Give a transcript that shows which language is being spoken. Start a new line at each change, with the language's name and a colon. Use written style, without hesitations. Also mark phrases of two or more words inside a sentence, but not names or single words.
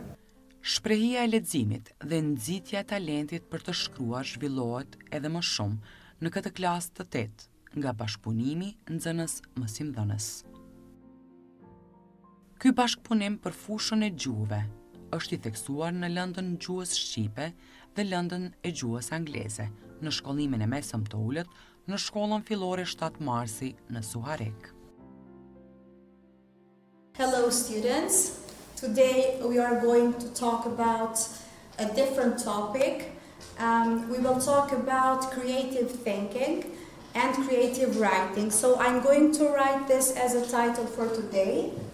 Albanian: Shprehia e leximit dhe nxitja e talentit për të shkruar zhvillohet edhe më shumë në këtë klasë të 8, nga bashkëpunimi nxënës mësimdhënës. Ky bashkëpunim për fushën e gjuhëve është i theksuar në lëndën gjuhës shqipe dhe lëndën e gjuhës angleze, në shkollimin e mesëm të ulët, në shkollën fillore 7 Marsi në Suharek.
English: Hello students, today we are going to talk about a different topic. We will talk about creative thinking and creative writing. So I'm going to write this as a title for today.